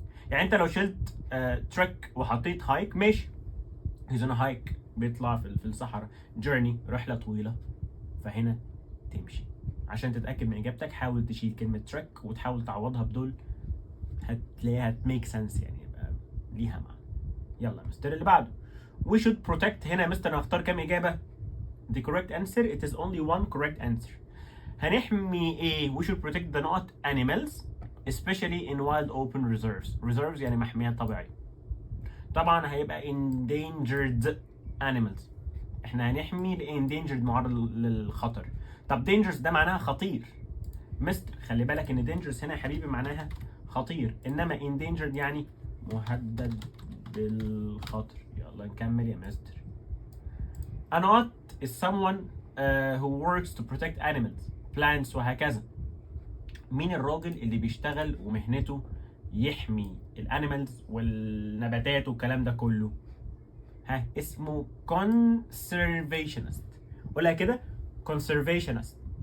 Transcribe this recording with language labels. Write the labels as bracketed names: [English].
[Arabic] يعني انت لو شلت ترك وحطيت هايك ماشي، [English] he's on a hike [Arabic] بيطلع في الصحراء، journey رحلة طويلة، فهنا تمشي. عشان تتأكد من إجابتك حاول تشيل كلمة ترك وتحاول تعوضها بدول، هتلاقيها [English] make sense، [Arabic] يعني يبقى ليها معنى. يلا مستر اللي بعده. [English] we should protect. [Arabic] هنا يا مستر هنختار كام إجابة؟ [English] the correct answer it is only one correct answer. [Arabic] هنحمي إيه؟ [English] we should protect the نقط animals especially in wild open reserves [Arabic] يعني محميات طبيعية. طبعا هيبقى [English] endangered animals، [Arabic] احنا هنحمي endangered معرض للخطر. طب dangerous ده معناها خطير مستر، خلي بالك ان dangerous هنا يا حبيبي معناها خطير، انما endangered يعني مهدد بالخطر. يلا نكمل يا مستر. [English] a not is someone who works to protect animals plants وهكذا. [Arabic] مين الراجل اللي بيشتغل ومهنته يحمي الانيمالز والنباتات والكلام ده كله؟ ها اسمه conservationist. قولها كده conservationist.